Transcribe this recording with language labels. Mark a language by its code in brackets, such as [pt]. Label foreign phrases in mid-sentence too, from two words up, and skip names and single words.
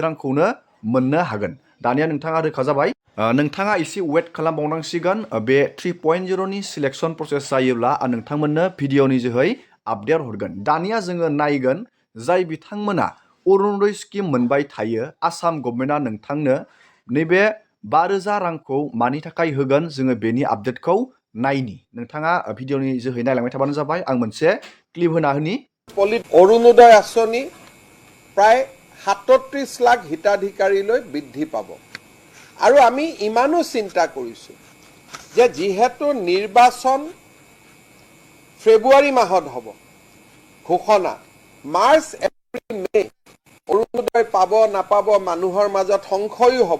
[brx] रांखौनो मोननो हागोन दानिया नोंथाङा रोखा जाबाय नोंथाङा एसे वेट खालामबावनांसिगोन बे 3.0नि [en] selection process [brx] जायोब्ला आं नोंथांमोननो भिडिअनि जोहै आपडेट हरगोन दानिया जोङो नायगोन जाय बिथांमोना अरुण'दय स्किम मोनबाय थायो [en] Assam government [brx] नोंथांनो नैबे 5000 रांखौ मानि थाखाय होगोन जोङो बेनि आपडेटखौ नायनि नोंथाङा भिडिअनि जोहै नायलांबाय थाबानो जाबाय आं मोनसे क्लिप होना होनि [as] অৰুণোদয় আঁচনি প্ৰায় 37 লাখ হিতাধিকাৰীলৈ বৃদ্ধি পাব আৰু আমি ইমানো চিন্তা কৰিছোঁ যে যিহেতু নিৰ্বাচন ফেব্ৰুৱাৰী মাহত হ'ব ঘোষণা মাৰ্চ এপ্ৰিল মে অৰুণোদয় পাব নাপাব মানুহৰ মাজত সংশয়ো হ'ব